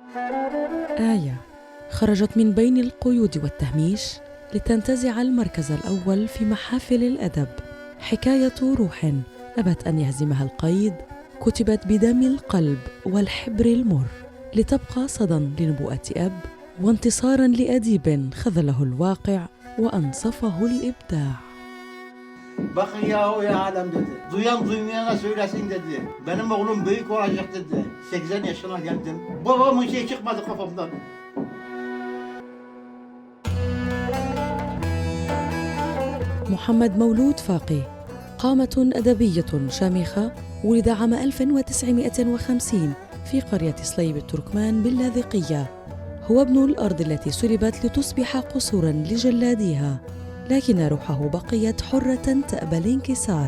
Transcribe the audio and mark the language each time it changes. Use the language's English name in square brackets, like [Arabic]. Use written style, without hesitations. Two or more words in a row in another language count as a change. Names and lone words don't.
[Arabic] آية خرجت من بين القيود والتهميش لتنتزع المركز الأول في محافل الأدب. حكاية روح أبت أن يهزمها القيد، كتبت بدم القلب والحبر المر، لتبقى صدى لنبوءة أب وانتصاراً لأديب خذله الواقع وأنصفه الإبداع. [Turkish] Bakın yahu ya adam dedi. Duyan duymayana söylesin dedi. Benim oğlum büyük olacak dedi. 80 yaşına geldim. Babamın şey çıkmadı kafamdan. [Arabic] محمد مولود فاقي قامة أدبية شامخة، ولد عام 1950 في قرية صليب التركمان باللاذقية. هو ابن الأرض التي سلبت لتصبح قصوراً لجلاديها، لكن روحه بقيت حرة تأبى الانكسار.